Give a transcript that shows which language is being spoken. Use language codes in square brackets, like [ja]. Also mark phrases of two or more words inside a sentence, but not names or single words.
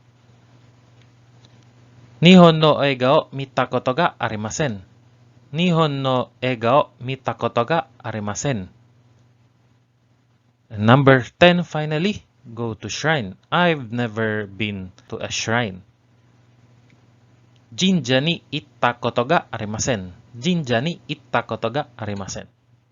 [ja] 日本の映画を見たことがありません. 日本の映画を見たことがありません. [en] And number 10, finally, go to shrine. I've never been to a shrine. [ja] 神社に行ったことがありません。神社に行ったことがありません.